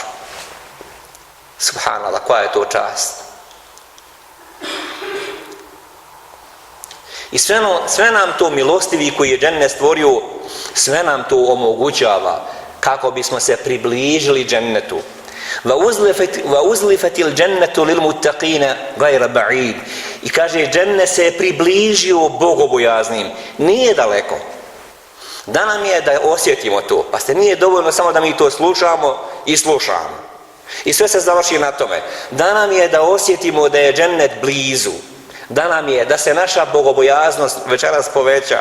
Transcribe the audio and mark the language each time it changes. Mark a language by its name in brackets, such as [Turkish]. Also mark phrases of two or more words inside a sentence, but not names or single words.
[Bosnian] Subhanallah, koja je to čast. I sve nam to milostivi koji je džennet stvorio, sve nam to omogućava kako bismo se približili džennetu. [Arabic] وَأُزْلِفَتِ الْجَنَّةُ لِلْمُتَّقِينَ غَيْرَ بَعِيدٍ. [Bosnian] I kaže, džennet se je približio bogobojaznim. Nije daleko. Da nam je da osjetimo to. Pa ste nije dovoljno samo da mi to slušamo i slušamo. I sve se završi na tome. Da nam je da osjetimo da je džennet blizu. Da nam je da se naša bogobojaznost večeras poveća.